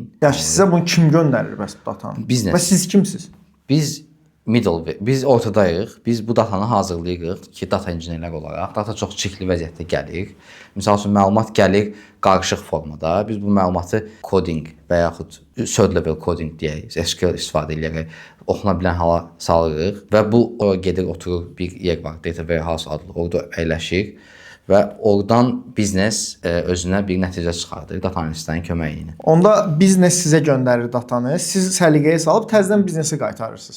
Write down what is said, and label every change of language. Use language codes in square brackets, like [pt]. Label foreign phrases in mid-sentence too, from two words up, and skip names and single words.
[az] Yəni sizə bunu kim göndərir bəs bu datanı? Biznes. Və siz kimsiniz? Biz ortadayıq. Biz bu datanı hazırlayırıq ki, data injinerlər olaraq. Data çox çirkli vəziyyətdə gəlir. Məsəl üçün məlumat gəlir qarışıq formada. Biz bu məlumatı coding və yaxud [en] third level coding [az] deyək, SQL istifadə edərək oxuna bilən hala salırıq və bu ora gedir, oturur bir yer var, [en] data warehouse [az] adlı. Orada əyləşir və oradan biznes özünə bir nəticə çıxardır data analistlərin köməyi ilə. Onda biznes sizə göndərir datanı, siz səliqəyə salıb təzədən biznesi qaytarırsınız.